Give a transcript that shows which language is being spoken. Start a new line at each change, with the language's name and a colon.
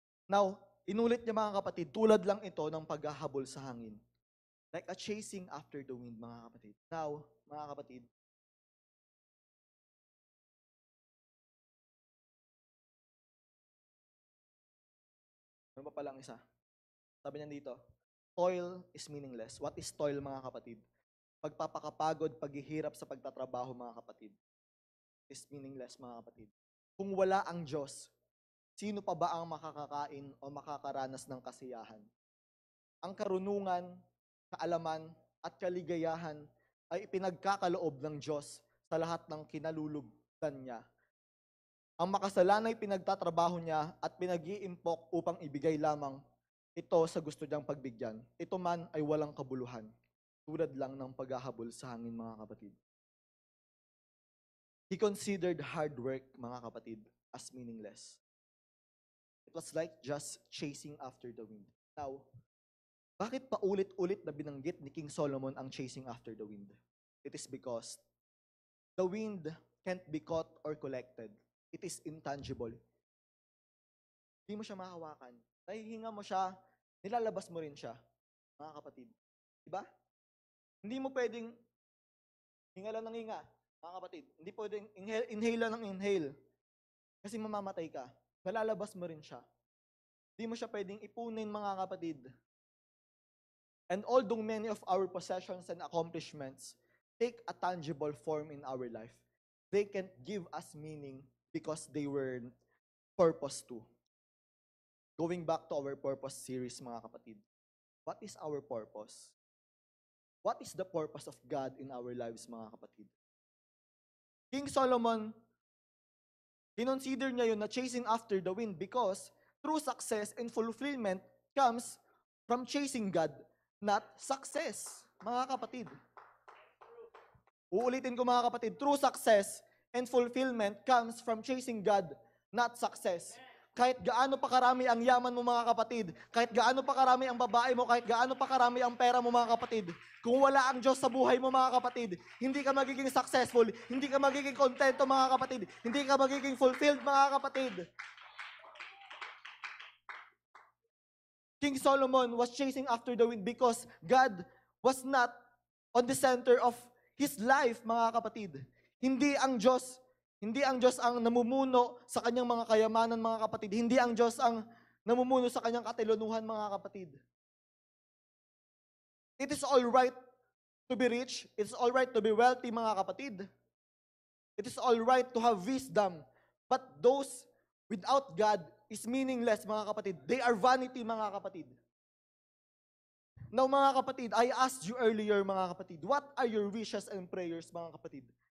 Filipino: Now, inulit niya, mga kapatid, tulad lang ito ng paghahabol sa hangin.
English: Like a chasing after the wind,
Filipino: mga kapatid. Now, mga kapatid, ano pa palang isa? Sabi niya dito,
English: toil is meaningless. What is toil, mga kapatid?
Filipino: Pagpapakapagod, paghihirap sa pagtatrabaho, mga kapatid,
English: is meaningless,
Filipino: mga kapatid. Kung wala ang Diyos, sino pa ba ang makakakain o makakaranas ng kasiyahan? Ang karunungan, kaalaman, at kaligayahan ay ipinagkakaloob ng Diyos sa lahat ng kinalulugdan niya. Ang makasalanay pinagtatrabaho niya at pinag-iimpok upang ibigay lamang ito sa gusto niyang pagbigyan. Ito man ay walang kabuluhan, tulad lang ng paghahabol sa hangin, mga kapatid.
English: He considered hard work, mga kapatid, as meaningless. It was like just chasing after the wind. Now,
Filipino: bakit paulit-ulit na binanggit ni King Solomon ang
English: chasing after the wind? It is because the wind can't be caught or collected. It is intangible.
Filipino: Hindi mo siya mahawakan. Nahihinga mo siya, nilalabas mo rin siya, mga kapatid. Diba? Hindi mo pwedeng hinga lang ng hinga, mga kapatid. Hindi pwedeng inhale lang ng inhale. Kasi mamamatay ka. Nalalabas mo rin siya. Hindi mo siya pwedeng ipunin, mga kapatid.
English: And although many of our possessions and accomplishments take a tangible form in our life, they can't give us meaning because they were purpose to. Going back to our purpose series, mga kapatid, what is our purpose? What is the purpose of God in our lives, mga kapatid? King Solomon,
Filipino: kinonsider niya yun na
English: chasing after the wind because true success and fulfillment comes from chasing God, not success, mga kapatid.
Filipino: Uulitin ko,
English: mga kapatid, true success and fulfillment comes from chasing God, not success.
Filipino: Kahit gaano pa karami ang yaman mo, mga kapatid, kahit gaano pa karami ang babae mo, kahit gaano pa karami ang pera mo, mga kapatid, kung wala ang Diyos sa buhay mo, mga kapatid, hindi ka magiging successful, hindi ka magiging kontento, mga kapatid, hindi ka magiging fulfilled, mga kapatid.
English: King Solomon was chasing after the wind because God was not on the center of his life, mga kapatid.
Filipino: Hindi ang Diyos ang namumuno sa kanyang mga kayamanan, mga kapatid. Hindi ang Diyos ang namumuno sa kanyang katilunuhan, mga kapatid.
English: It is all right to be rich. It is all right to be wealthy, mga kapatid. It is all right to have wisdom. But those without God is meaningless, mga kapatid. They are vanity, mga kapatid. Now, mga kapatid, I asked you earlier, mga kapatid, what are your wishes and prayers, mga kapatid?